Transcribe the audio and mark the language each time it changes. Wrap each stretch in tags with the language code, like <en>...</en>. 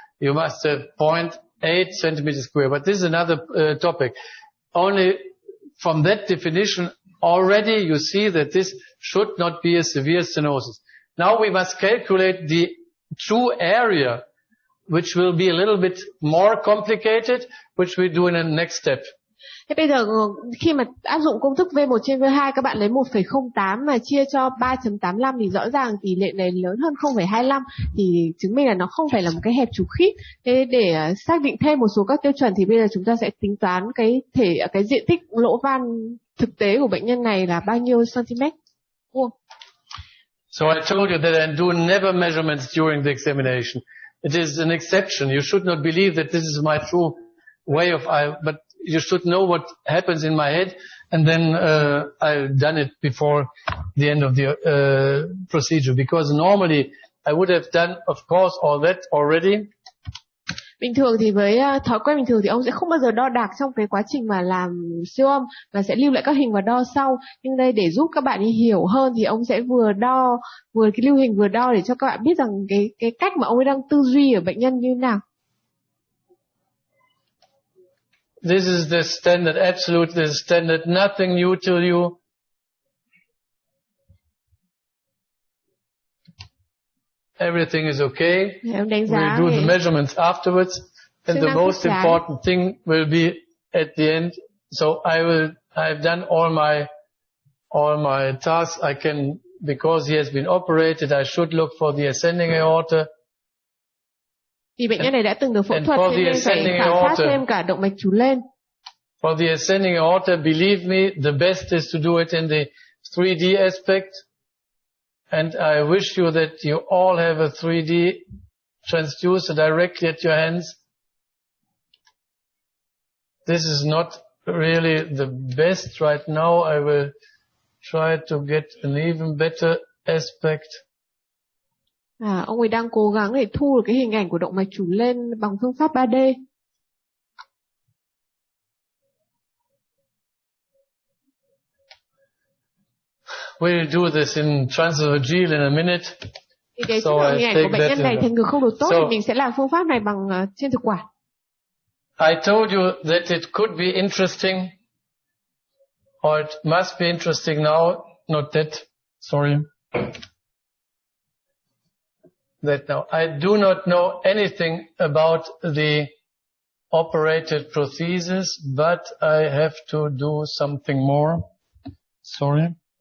<en>You must have 0.8 centimeters square. But this is another topic. Only from that definition already you see that this should not be a severe stenosis. Now we must calculate the true area, which will be a little bit more complicated, which we do in the next step.</en> <vi>Thế bây giờ khi mà áp dụng công thức V1 trên V2 các bạn lấy 1,08 mà chia cho 3.85 thì rõ ràng tỷ lệ này lớn hơn 0,25 thì chứng minh là nó không phải là một cái hẹp trục khít. Thế để xác định thêm một số các tiêu chuẩn thì bây giờ chúng ta sẽ tính toán cái diện tích lỗ van thực tế của bệnh nhân này là bao nhiêu cm vuông.</vi> <en>So I told you that I do never measurements during the examination. It is an exception. You should not believe that this is my true way of but you should know what happens in my head, and then I've done it before the end of the procedure, because normally I would have done, of course, all that already.</en> <vi>Bình thường thì với thói quen bình thường thì ông sẽ không bao giờ đo đạc trong cái quá trình mà làm siêu âm, mà sẽ lưu lại các hình và đo sau. Nhưng đây để giúp các bạn hiểu hơn thì ông sẽ vừa cái lưu hình vừa đo để cho các bạn biết rằng cái cách mà ông ấy đang tư duy ở bệnh nhân như nào.</vi> <en>This is the standard, absolute the standard, nothing new to you. Everything is okay. We'll do the measurements afterwards, and the most important thing will be at the end. So I've done all my all my tasks. I can, because he has been operated, I should look for the ascending aorta.</en> <vi>Vì bệnh nhân này đã từng được phẫu thuật cho nên phải khảo sát thêm cả động mạch chủ lên.</vi> <en>For the ascending aorta, believe me, the best is to do it in the 3D aspect. And I wish you that you all have a 3D transducer directly at your hands. This is not really the best right now. I will try to get an even better aspect.</en> <vi>Ông ấy đang cố gắng để thu được cái hình ảnh của động mạch chủ lên bằng phương pháp 3D.</vi> <en>We'll do this in transvaginal in a minute.</en> <vi>Thì cái hình ảnh của bệnh nhân này thành ngực không được tốt thì mình sẽ làm phương pháp này bằng trên thực quản.</vi> <en>I told you that it could be interesting, or it must be interesting now, not that, sorry. That now. I do not know anything about the operated prosthesis, but I have to do something more. Sorry.</en>